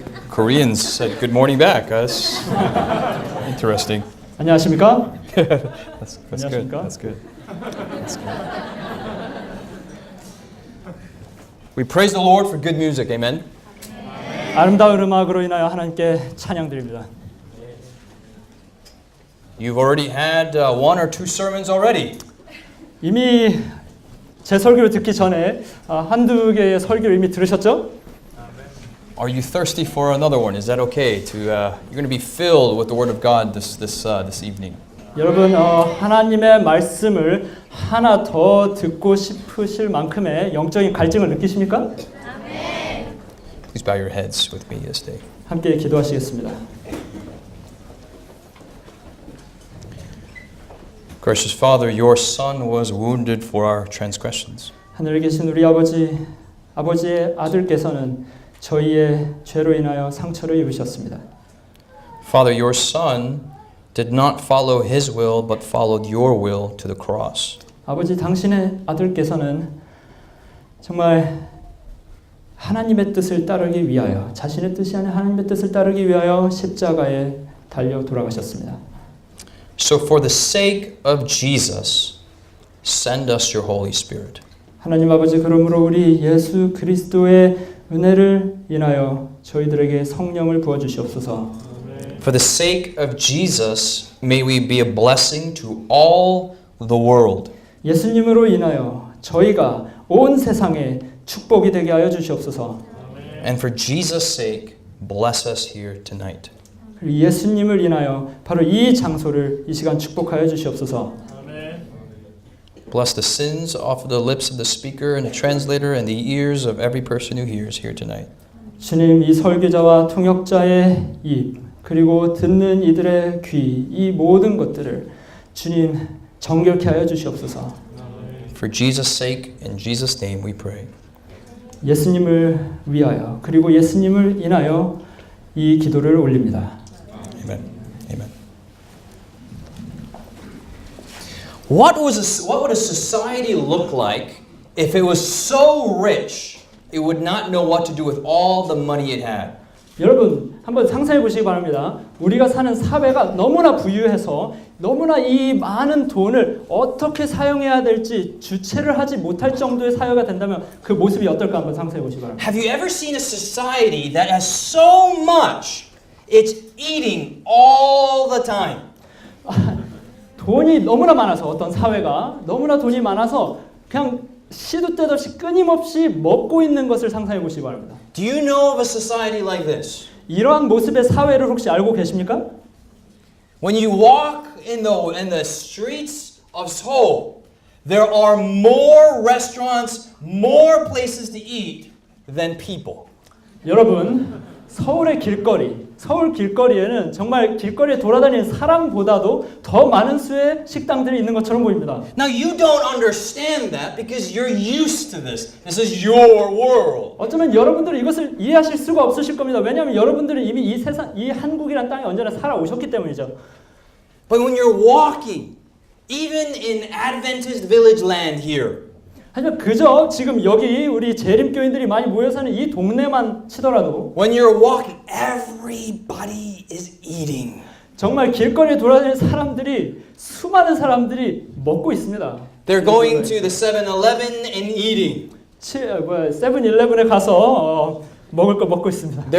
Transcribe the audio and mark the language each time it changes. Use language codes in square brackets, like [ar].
[en] Koreans said good morning back. That's interesting. [ko] 안녕하십니까? [en] That's good. [ko] 안녕하십니까? [en] That's good. We praise the Lord for good music. Amen. [ko] 아름다운 음악으로 인하여 하나님께 찬양드립니다. [en] You've already had one or two sermons already. [ko] 이미 제 설교를 듣기 전에 한두 개의 설교를 이미 들으셨죠? [en] Are you thirsty for another one? Is that okay? You're going to be filled with the Word of God this evening. [ko] 여러분 하나님의 말씀을 하나 더 듣고 싶으실 만큼의 영적인 갈증을 느끼십니까? [en] Please bow your heads with me this day. [ko] 함께 기도하시겠습니다. [en] Gracious Father, your Son was wounded for our transgressions. [ko] 하늘에 계신 우리 아버지의 아들께서는 저희의 죄로 인하여 상처를 입으셨습니다. [en] Father, your Son did not follow his will, but followed your will to the cross. [ko] 아버지, 당신의 아들께서는 정말 하나님의 뜻을 따르기 위하여, 자신의 뜻이 아닌 하나님의 뜻을 따르기 위하여 십자가에 달려 돌아가셨습니다. [en] So for the sake of Jesus, send us your Holy Spirit. [ko] 하나님 아버지, 그러므로 우리 예수 그리스도의 은혜를 인하여 저희들에게 성령을 부어 주시옵소서. [en] For the sake of Jesus, may we be a blessing to all the world. [ko] 예수님으로 인하여 저희가 온 세상에 축복이 되게 하여 주시옵소서. [en] And for Jesus' sake, bless us here tonight. [ko] 그리고 예수님을 인하여 바로 이 장소를 이 시간 축복하여 주시옵소서. [en] Bless the sins off of the lips of the speaker and the translator and the ears of every person who hears here tonight. [ko] 주님, 이 설교자와 통역자의 입, 그리고 듣는 이들의 귀, 이 모든 것들을 주님 정결케 하여 주시옵소서. [en] For Jesus' sake, in Jesus' name we pray. [ko] 예수님을 위하여, 그리고 예수님을 인하여 이 기도를 올립니다. [en] Amen. Amen. What would a society look like if it was so rich it would not know what to do with all the money it had? [ko] 여러분 한번 상상해 보시기 바랍니다. 우리가 사는 사회가 너무나 부유해서 너무나 이 많은 돈을 어떻게 사용해야 될지 주체를 하지 못할 정도의 사회가 된다면 그 모습이 어떨까 한번 상상해 보시기 바랍니다. [en] Have you ever seen a society that has so much it's eating all the time? [ko] 돈이 너무나 많아서, 어떤 사회가 너무나 돈이 많아서 그냥 시도 때도 없이 끊임없이 먹고 있는 것을 상상해 보시기 바랍니다. [en] Do you know of a society like this? [ko] 이러한 모습의 사회를 혹시 알고 계십니까? [en] When you walk in the streets of Seoul, there are more restaurants, more places to eat than people. [ko] 여러분, 서울 길거리에는 정말 길거리에 돌아다니는 사람보다도 더 많은 수의 식당들이 있는 것처럼 보입니다. [en] Now you don't understand that because you're used to this. This is your world. [ko] 어쩌면 여러분들은 이것을 이해하실 수가 없으실 겁니다. 왜냐하면 여러분들은 이미 이 한국이란 땅에 언제나 살아오셨기 때문이죠. [en] But when you're walking, even in Adventist village land here, [ko] 하지만 그저 지금 여기 우리 재림교인들이 많이 모여 사는 이 동네만 치더라도 [en] when you're walking, everybody is eating. [ko] 정말 길거리에 돌아다니는 사람들이, 수많은 사람들이 먹고 있습니다. [en] They're going to the 7-Eleven and eating. [ko] 세븐일레븐에 가서 먹을 거 먹고 있습니다.